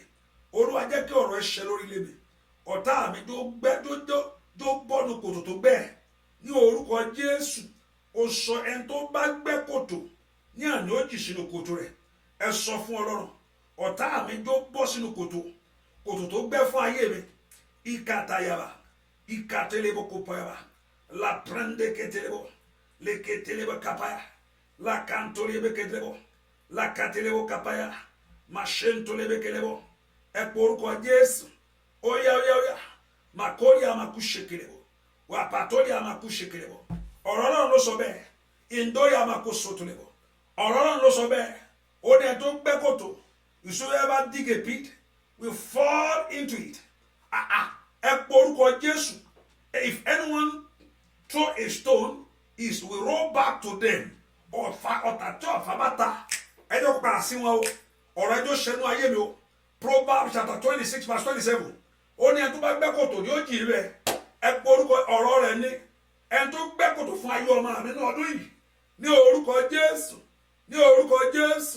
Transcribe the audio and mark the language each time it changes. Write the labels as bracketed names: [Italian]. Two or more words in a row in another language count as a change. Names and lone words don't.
[Yoruba] Olúwa jẹ́ kí ọ̀rọ̀ rẹ̀ ṣẹ lórí ilé mi. Ọ̀tá mi tó bọ́nu kòtò tó gbẹ́. Ní orúkọ Jésù. Ó sọ ẹni tó bá gbẹ́ kòtò. Ní àná ó jì sínú kòtò rẹ̀. Ẹ sọ fún Ọlọ́run. Ọ̀tá mi tó bọ́ sínú kòtò. Kòtò tó gbẹ́ fún ayé mi. Ìkàtàyàbà. Ìkàtẹlẹbọ kópayàbà. La prende ketelebo. Le ketelebo kapaya. La kantolebe ketelebo. La katelebo kapaya. Mashentolebe kelebo. Ẹ po orúkọ Jésù. Oya. Makori amakushekelebo. Wapatoli amakushekelebo. Ọ̀rọ̀ náà ló sọ bẹ́ẹ̀. Indoya amakusotolebo. Ọ̀rọ̀ náà ló sọ bẹ́ẹ̀. Ó ní ẹ tó gbẹ́ kòtò. [English] Whosoever dig a pit will fall into it. [Yoruba] Ẹ po orúkọ Jésù. [English] If anyone throw a stone, it will roll back to them. [Yoruba] Ọ̀tà tí ọ̀fà bá ta. Ẹ jẹ́ kó padà sí wọn o. Ọ̀rọ̀ ẹjọ́ ṣẹnu ayé mi o. [English] Proverbs chapter [Yoruba] 26 verse 27. Ó ní ẹni tó bá gbẹ́ kòtò ni ó jì rẹ̀. Ẹ po orúkọ ọ̀rọ̀ rẹ̀ ní. Ẹni tó gbẹ́ kòtò fún ayé ọmọ mi ní ọdún yìí. Ní orúkọ Jésù. Ní orúkọ Jésù.